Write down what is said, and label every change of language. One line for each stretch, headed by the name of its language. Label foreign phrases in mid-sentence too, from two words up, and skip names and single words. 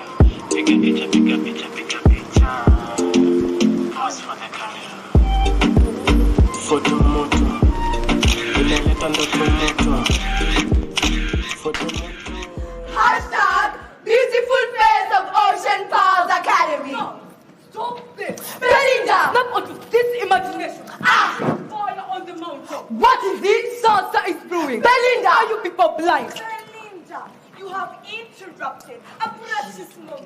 English: Pick a picture. Pause for the camera.
Swahili: Photo moto. Unaleta ndoto moto. Photo moto.
English: Hashtag beautiful face of Ocean Pals Academy. No, stop this. Belinda. Not onto this imagination. Fire on the mountain. What is it? Salsa is brewing. Belinda. Are you people blind? Belinda, you have interrupted a precious moment.